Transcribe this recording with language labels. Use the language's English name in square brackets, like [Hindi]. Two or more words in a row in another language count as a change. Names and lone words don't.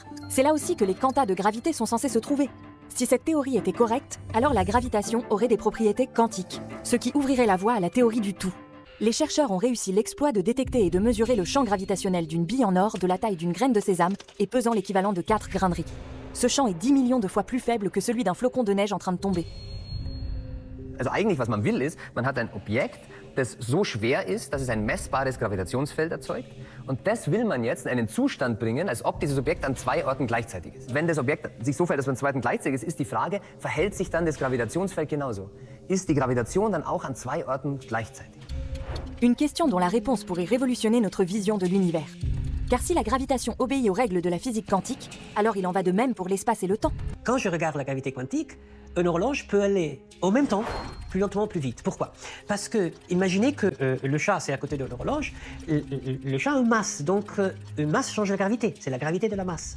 [French] C'est là aussi que les quantas de gravité sont censés se trouver. Si cette théorie était correcte, alors la gravitation aurait des propriétés quantiques, ce qui ouvrirait la voie à la théorie du tout. Les chercheurs ont réussi l'exploit de détecter et de mesurer le champ gravitationnel d'une bille en or de la taille d'une graine de sésame et pesant l'équivalent de 4 grains de riz. Ce champ est 10 millions de fois plus faible que celui d'un flocon de neige en train de tomber. [German] Also eigentlich, was man will, ist, man hat ein Objekt, das so schwer ist, dass es ein messbares Gravitationsfeld erzeugt. Und das will man jetzt in einen Zustand bringen, als ob dieses Objekt an 2 Orten gleichzeitig ist. Wenn das Objekt sich so verhält, dass es an 2 Orten gleichzeitig ist die Frage, verhält sich dann das Gravitationsfeld genauso? Ist die Gravitation dann auch an 2 Orten gleichzeitig? [French] Une question dont la réponse pourrait révolutionner notre vision de l'univers. Car si la gravitation obéit aux règles de la physique quantique, alors il en va de même pour l'espace et le temps. Quand je regarde la gravité quantique, une horloge peut aller au même temps, plus lentement, plus vite. Pourquoi? Parce que, imaginez que le chat, c'est à côté de l'horloge, le chat a une masse, donc une masse change la gravité, c'est la gravité de la masse.